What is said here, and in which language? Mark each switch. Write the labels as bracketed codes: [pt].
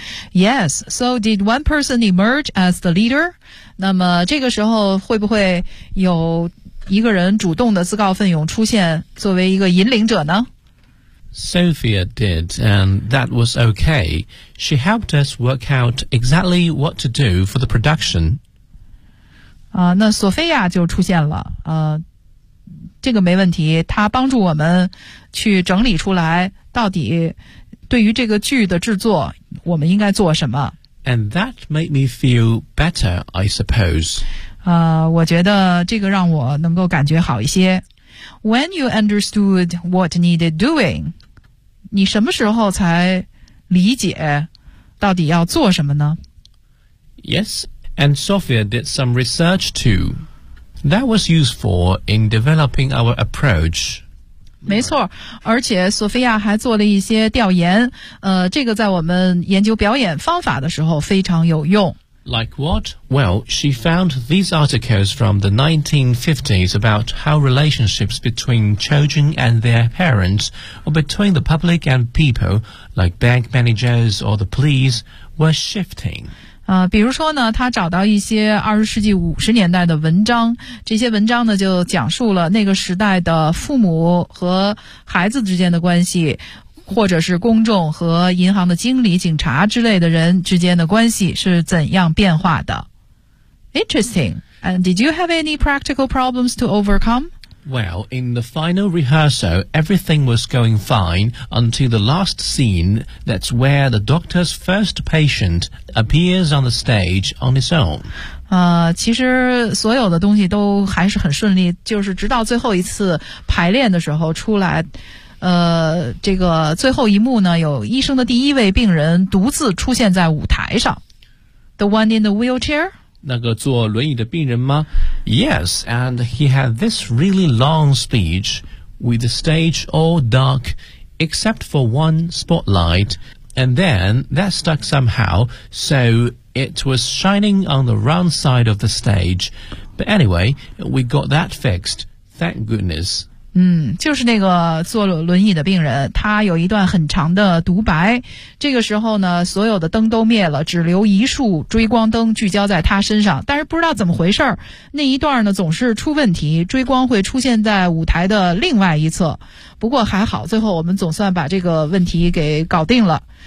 [en] Yes, so did one person emerge as the leader? [zh] 那么这个时候会不会有一个人主动的自告奋勇出现作为一个引领者呢？ [en] Sophia did, and that was okay. She helped us work out exactly what to do for the production. [zh] 那索菲亚就出现了。这个没问题，她帮助我们去整理出来到底对于这个剧的制作我们应该做什么。 [en] And that made me feel better, I suppose. [zh] 我觉得这个让我能够感觉好一些。 [en] When you understood what needed doing, [zh] 你什么时候才理解到底要做什么呢？ [en] Yes, and Sophia did some research too. That was useful in developing our approach. [zh] 没错，而且索菲亚还做了一些调研，这个在我们研究表演方法的时候非常有用。 [en] Like what? Well, she found these articles from the 1950s about how relationships between children and their parents, or between the public and people, like bank managers or the police, were shifting. [zh] 比如说呢，她找到一些20世纪50年代的文章，这些文章呢就讲述了那个时代的父母和孩子之间的关系，或者是公众和银行的经理、警察之类的人之间的关系是怎样变化的。 [en] Interesting. Did you have any practical problems to overcome? Well, in the final rehearsal, everything was going fine until the last scene. That's where the doctor's first patient appears on the stage on his own. [zh] 其实所有的东西都还是很顺利，就是直到最后一次排练的时候出来，这个最后一幕呢，有医生的第一位病人独自出现在舞台上。 [en] The one in the wheelchair? [zh] 那个坐轮椅的病人吗 [en] ?Yes, and he had this really long speech with the stage all dark except for one spotlight, and then that stuck somehow, so it was shining on the round side of the stage. But anyway, we got that fixed, thank goodness. [zh] 就是那个坐轮椅的病人，他有一段很长的独白，这个时候呢所有的灯都灭了，只留一束追光灯聚焦在他身上，但是不知道怎么回事，那一段呢总是出问题，追光会出现在舞台的另外一侧，不过还好最后我们总算把这个问题给搞定了。